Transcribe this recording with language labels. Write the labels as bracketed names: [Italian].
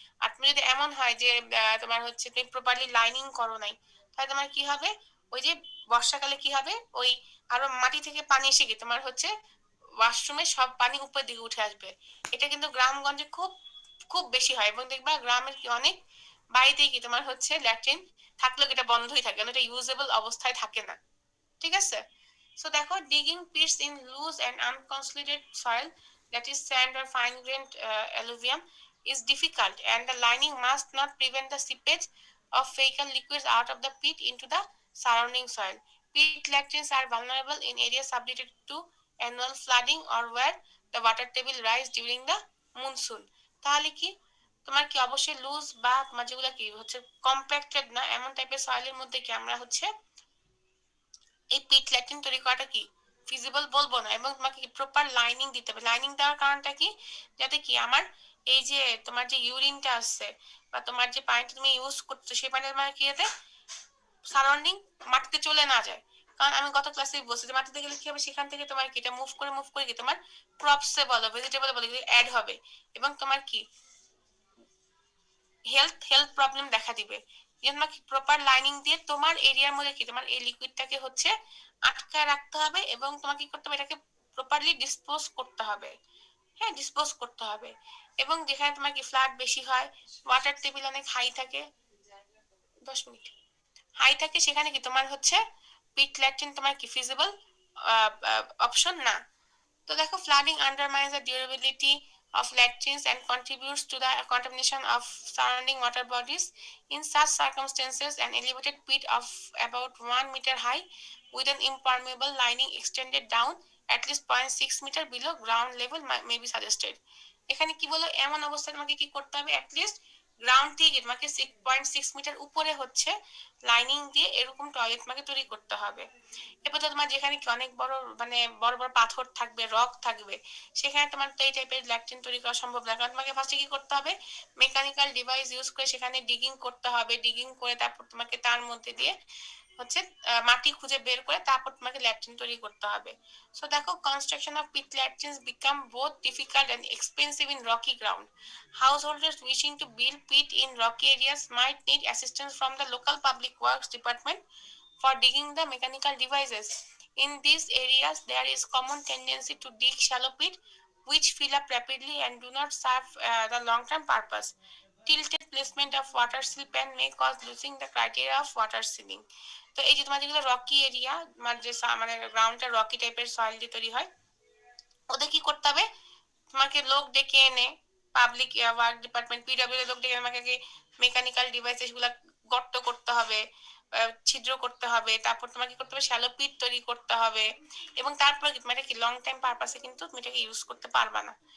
[Bangla] আর তুমি যদি এমন হয় যে তোমার হচ্ছে তুমি প্রপারলি লাইনিং করো নাই, তাহলে তোমার কি হবে ওই যে বর্ষাকালে কি হবে ওই আরো মাটি থেকে পানি এসে কি তোমার হচ্ছে ওয়াশরুমে সব পানি উপর দিকে উঠে আসবে। এটা কিন্তু গ্রামগঞ্জে খুব খুব বেশি হয়, এবং দেখবা গ্রামের কি অনেক বাড়িতেই কি তোমার হচ্ছে ল্যাট্রিন থাকলেও এটা বন্ধই থাকে, কারণ এটা ইউজেবল অবস্থায় থাকে না, ঠিক আছে। সো দেখো [English] digging pits in loose and unconsolidated soil, that is sand or fine grained alluvium, is difficult, and the lining must not prevent the seepage of fecal liquids out of the pit into the surrounding soil. Pit latrines are vulnerable in areas subjected to annual flooding or where the water table rise during the monsoon। [Bangla] তাহলে কি তোমার কি অবশ্যই loose বা তোমার যেগুলো কি হচ্ছে কম্প্যাক্টেড না এমন টাইপের সয়েলের মধ্যে কি আমরা হচ্ছে এই পিট ল্যাট্রিন তৈরি করাটা কি ফিজিবল বলবো না, এবং তোমাকে কি প্রপার লাইনিং দিতে হবে। লাইনিং দেওয়ার কারণটা কি, যাতে কি আমার এই যে তোমার যে ইউরিনটা আসছে বা তোমার যে পানিটা তুমি ইউজ করছো সেই পানিটা তোমার কি যাতে সারাউন্ডিং মাটিতে চলে না যায়। কারণ আমি গত ক্লাসে বলছি যে মাটিতে গেলে কি হবে, সেখান থেকে তোমার কি এটা মুভ করে কি তোমার ক্রপসে বলো ভেজিটেবল বলো অ্যাড হবে, এবং তোমার কি হেলথ প্রবলেম দেখা দিবে। তোমাকে প্রপার লাইনিং দিয়ে তোমার এরিয়ার মধ্যে কি তোমার এই লিকুইডটাকে হচ্ছে আটকায় রাখতে হবে এবং তোমাকে কি করতে হবে, এটাকে প্রপারলি ডিসপোজ করতে হবে। হ্যাঁ, ডিসপোজ করতে হবে। এবং যেখানে তোমার কি ফ্লাড বেশি হয়, ওয়াটার টেবিল অনেক হাই থাকে, 10 মিনিট হাই থাকে, সেখানে কি তোমার হচ্ছে পিট ল্যাট্রিন তোমার কি ফিজিবল অপশন না। তো দেখো, [English] flooding undermines the durability of latrines and contributes to the contamination of surrounding water bodies. In such circumstances, an elevated pit of about 1 meter high with an impermeable lining extended down at least 0.6 meter below ground level may be suggested. [Bangla] এখানে কি বলো, এমন অবস্থায় তোমাকে কি করতে হবে, at least ground থেকে তোমাকে 6.6 মিটার উপরে হচ্ছে লাইনিং দিয়ে এরকম টয়লেট তোমাকে তৈরি করতে হবে। এরপর তো তোমার যেখানে কি অনেক বড় মানে বড় বড় পাথর থাকবে, রক থাকবে, সেখানে তোমার তো এই টাইপের ল্যাট্রিন তৈরি করা সম্ভব না। কারণ তোমাকে ফার্স্টে কি করতে হবে, মেকানিক্যাল ডিভাইস ইউজ করে সেখানে ডিগিং করতে হবে। ডিগিং করে তারপর তোমাকে তার মধ্যে দিয়ে হচ্ছে মাটি খুঁজে বের করে তারপর তোমাকে ল্যাট্রিন তৈরি করতে হবে। সো দেখো, [English] Construction of pit latrines become both difficult and expensive in rocky ground. Householders wishing to build pit in rocky areas might need assistance from the local public works department for digging the mechanical devices. In these areas, there is common tendency to dig shallow pit, which fill up rapidly and do not serve the long-term purpose. Tilted placement of water seal pan may cause losing the criteria of water sealing. [Bangla] তো এই যে তোমার যেগুলো Rocky area, মানে গ্রাউন্ডটা Rocky টাইপের soil দিয়ে তৈরি হয়, ওদের কি করতে হবে, তোমাকে লোক ডেকে এনে পাবলিক ওয়ার্ক ডিপার্টমেন্ট পিডব্লিউ লোক ডেকে আমাকে মেকানিক্যাল ডিভাইসেস গুলা গর্ত করতে হবে, ছিদ্র করতে হবে, তারপর তোমাকে করতে হবে শ্যালো পিট তৈরি করতে হবে, এবং তারপর কি তোমার কি লং টাইম পারপাসে কিন্তু তুমি এটাকে ইউজ করতে পারবা না।